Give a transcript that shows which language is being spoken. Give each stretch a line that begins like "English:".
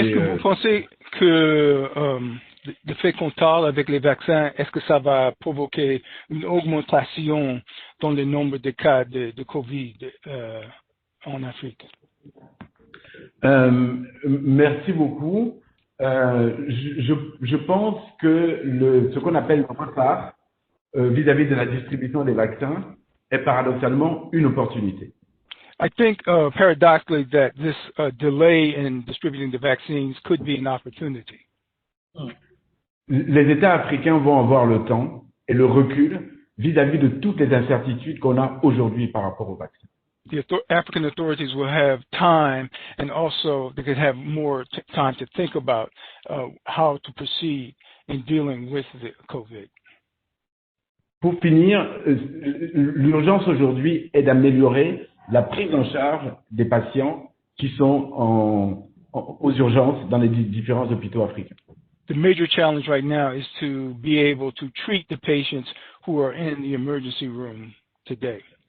French: Est-ce que vous pensez que le fait qu'on tarde avec les vaccins, est-ce que ça va provoquer une augmentation dans le nombre de cas de COVID en Afrique? Merci beaucoup. Je pense que ce qu'on appelle le retard vis-à-vis de la distribution des vaccins est paradoxalement une opportunité.
English: I think paradoxically that this delay in distributing the vaccines could be an opportunity.
French: Les États africains vont avoir le temps et le recul vis-à-vis de toutes les incertitudes qu'on a aujourd'hui par rapport aux vaccins.
English: The African authorities will have time, and also they could have more time to think about how to proceed in dealing with the COVID.
French: Pour finir, l'urgence aujourd'hui est d'améliorer la prise en charge des patients qui sont aux urgences dans les différents hôpitaux africains.
English: The major challenge right now is to be able to treat the patients who are in the emergency room today.